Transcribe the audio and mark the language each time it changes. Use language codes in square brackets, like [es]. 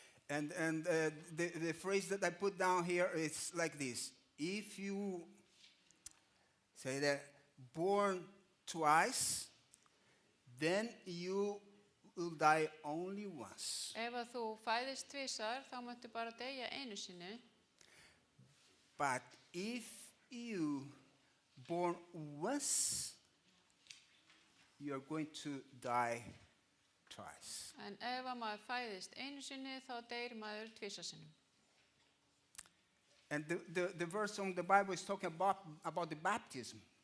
[en] And the phrase that I put down here is like this. If you say that born twice, then you will die only once. [is] Ef að þú fæðist tvisvar, þá máttu bara deyja einu sinni. [en] But if you born once, you are going to die twice. [is] En ef að maður fæðist einu sinni, þá deyr maður tvisvar sinnum. [en] And the verse on the Bible is talking about the baptism.